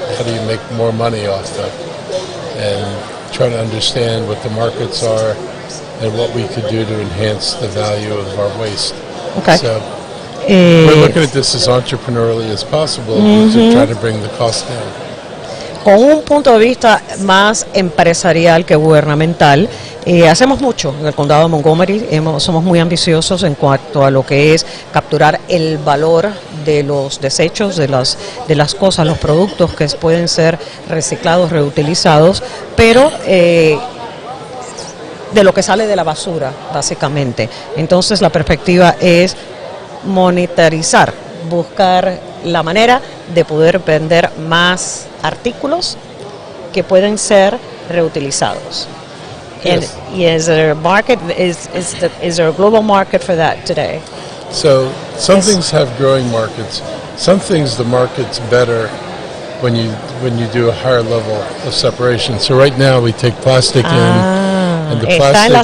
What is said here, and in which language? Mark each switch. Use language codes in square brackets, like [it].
[en] How do you make more money off them? And try to understand what the markets are and what we could do to enhance the value of our waste. Okay. So we're looking at this as entrepreneurially as possible to try to bring the cost down. [es] Con un punto de vista más empresarial que gubernamental, hacemos mucho en el condado de Montgomery. Somos muy ambiciosos en cuanto a lo que es capturar el valor de los desechos, de las cosas, los productos que pueden ser reciclados, reutilizados, pero de lo que sale de la basura, básicamente. Entonces la perspectiva es monetarizar, buscar la manera de poder vender más artículos que pueden ser reutilizados. [en] Yes. And is there a market? Is there a global market for that today? So some things have growing markets. Some things the market's better when you do a higher level of separation. So right now we take plastic in, and the [es] Está en la